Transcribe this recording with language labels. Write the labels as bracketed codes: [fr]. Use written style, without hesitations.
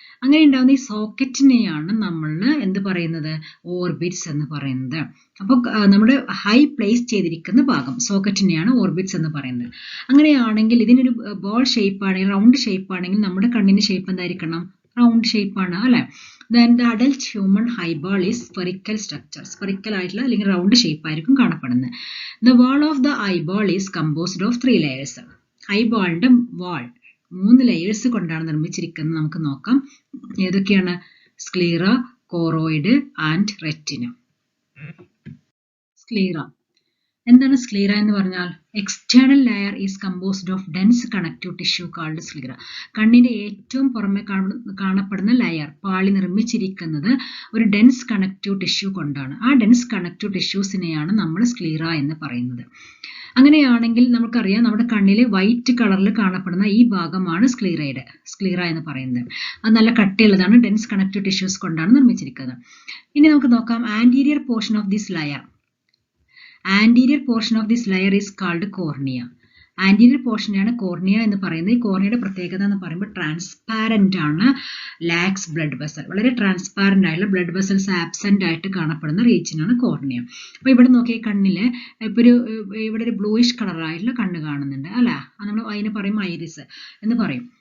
[ml] അങ്ങനെ ഉണ്ടാകുന്ന ഈ സോക്കറ്റിനെയാണ് നമ്മൾ എന്ത് പറയുന്നത്? ഓർബിറ്റ്സ് എന്ന് പറയുന്നത്. അപ്പോൾ നമ്മുടെ ഹൈ പ്ലേസ് ചെയ്തിരിക്കുന്ന ഭാഗം സോക്കറ്റിനെയാണ് ഓർബിറ്റ്സ് എന്ന് പറയുന്നത്. അങ്ങനെയാണെങ്കിൽ ഇതിനൊരു ബോൾ ഷേപ്പ് ആണെങ്കിൽ, റൗണ്ട് ഷേപ്പ് ആണെങ്കിൽ നമ്മുടെ കണ്ണിന്റെ ഷേപ്പ് എന്തായിരിക്കണം? റൗണ്ട് ഷേപ്പാണ് അല്ലെ. [en] Then the adult human eyeball is spherical structure. [ml] Spherical ആയിട്ടുള്ള അല്ലെങ്കിൽ റൗണ്ട് ഷേപ്പ് ആയിരിക്കും കാണപ്പെടുന്നത്. [en] The wall of the eyeball is composed of 3 layers. [ml] ഐബോളിന്റെ wall 3 layers കൊണ്ടാണ് നിർമ്മിച്ചിരിക്കുന്നത്. നമുക്ക് നോക്കാം ഏതൊക്കെയാണ്? Sclera, choroid and retina. Sclera എന്താണ്? സ്ക്ലീറ എന്ന് പറഞ്ഞാൽ [en] External layer is composed of dense connective tissue called sclera. [ml] കണ്ണിന്റെ ഏറ്റവും പുറമെ കാണപ്പെടുന്ന ലെയർ, പാളി നിർമ്മിച്ചിരിക്കുന്നത് ഒരു ഡെൻസ് കണക്റ്റീവ് ടിഷ്യൂ കൊണ്ടാണ്. ആ ഡെൻസ് കണക്റ്റീവ് ടിഷ്യൂസിനെയാണ് നമ്മൾ സ്ക്ലീറ എന്ന് പറയുന്നത്. അങ്ങനെയാണെങ്കിൽ നമുക്കറിയാം, നമ്മുടെ കണ്ണിൽ വൈറ്റ് കളറിൽ കാണപ്പെടുന്ന ഈ ഭാഗമാണ് സ്ക്ലീറ എന്ന് പറയുന്നത്. അത് നല്ല കട്ടിയുള്ളതാണ്, ഡെൻസ് കണക്റ്റീവ് ടിഷ്യൂസ് കൊണ്ടാണ് നിർമ്മിച്ചിരിക്കുന്നത്. ഇനി നമുക്ക് നോക്കാം [en] Anterior portion of this layer. Anterior portion of this layer is called cornea. [ml] Anterior പോർഷനെയാണ് cornea എന്ന് പറയുന്നത്. ഈ കോർണിയയുടെ പ്രത്യേകത എന്ന് പറയുമ്പോൾ ട്രാൻസ്പാരന്റ് ആണ്, [en] lacks blood vessel, [ml] വളരെ ട്രാൻസ്പാരന്റ് ആയിട്ടുള്ള ബ്ലഡ് വെസൽസ് ആബ്സെന്റ് ആയിട്ട് കാണപ്പെടുന്ന റീജിയനാണ് കോർണിയ. അപ്പൊ ഇവിടെ നോക്കിയ കണ്ണില് ഇപ്പൊ ഇവിടെ ഒരു ബ്ലൂയിഷ് കളറായിട്ടുള്ള കണ്ണ് കാണുന്നുണ്ട് അല്ല, നമ്മൾ അതിനെ പറയും ഐറിസ് എന്ന് പറയും.